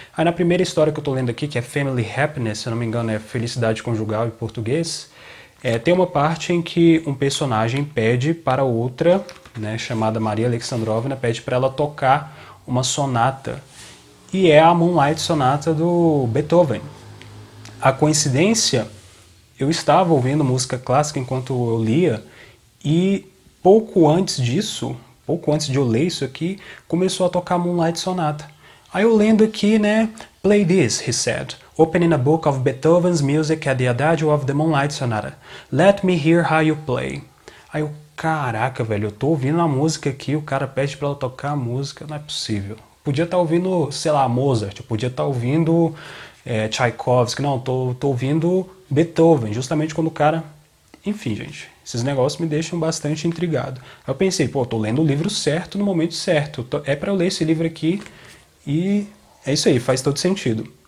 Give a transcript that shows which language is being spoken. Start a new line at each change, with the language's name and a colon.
Portuguese: Aí na primeira história que eu estou lendo aqui, que é Family Happiness, se eu não me engano é Felicidade Conjugal em português, tem uma parte em que um personagem pede para outra, né, chamada Maria Alexandrovna, pede para ela tocar uma sonata. E é a Moonlight Sonata do Beethoven. A coincidência, eu estava ouvindo música clássica enquanto eu lia e pouco antes disso, pouco antes de eu ler isso aqui, começou a tocar Moonlight Sonata. Aí eu lendo aqui, né,
English: "Play this," he said, "opening a book of Beethoven's music at the Adagio of the Moonlight Sonata. Let me hear how you play."
Portuguese: Aí eu, caraca, velho, eu tô ouvindo a música aqui, o cara pede pra ela tocar a música, não é possível. Podia estar ouvindo, sei lá, Mozart, eu podia estar ouvindo Tchaikovsky, não, tô ouvindo Beethoven, justamente quando o cara... Enfim, gente, esses negócios me deixam bastante intrigado. Eu pensei, pô, tô lendo o livro certo no momento certo, é pra eu ler esse livro aqui e é isso aí, faz todo sentido.